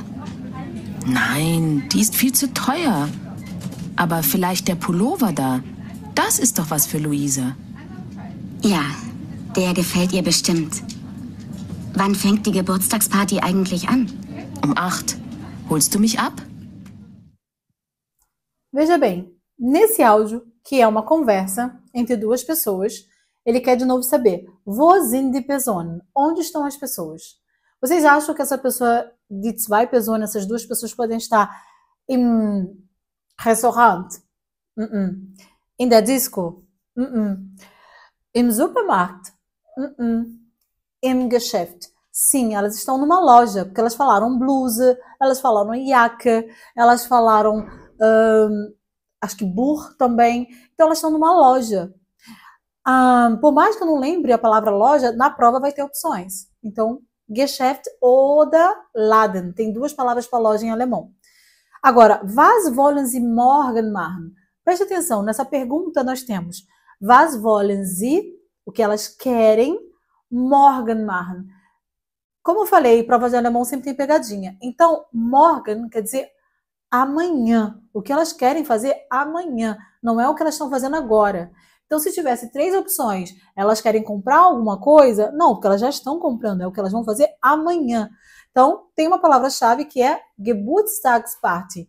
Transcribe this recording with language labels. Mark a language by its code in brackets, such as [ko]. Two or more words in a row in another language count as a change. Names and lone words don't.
[de] Nein, die ist viel zu teuer. Aber vielleicht der Pullover da. Das ist doch was für Luisa. Ja, der gefällt ihr bestimmt. Wann fängt die Geburtstagsparty eigentlich an? Um 8. Holst du mich ab? [pt] Veja bem, nesse áudio, que é uma conversa entre 2 pessoas, ele quer de novo saber, [de] wo sind die Personen? [pt] Onde estão as pessoas? Vocês acham que essa pessoa, [de] die 2 Personen, [pt] essas 2 pessoas podem estar [de] im Restaurant? In der Disco? Im Supermarkt? Im Geschäft? [pt] Sim, elas estão numa loja, porque elas falaram blusa, elas falaram Jacke, elas falaram, acho que Buch também. Então elas estão numa loja. Por mais que eu não lembre a palavra loja, na prova vai ter opções. Então, [de] Geschäft oder Laden. [pt] Tem 2 palavras para loja em alemão. Agora, [de] was wollen Sie morgen machen? [pt] Preste atenção, nessa pergunta nós temos [de] was wollen Sie, [pt] o que elas querem, [de] morgen machen. [pt] Como eu falei, prova de alemão sempre tem pegadinha. Então, morgen quer dizer amanhã. O que elas querem fazer amanhã. Não é o que elas estão fazendo agora. Então, se tivesse 3 opções, elas querem comprar alguma coisa? Não, porque elas já estão comprando. É o que elas vão fazer amanhã. Então, tem uma palavra-chave que é Geburtstagsparty.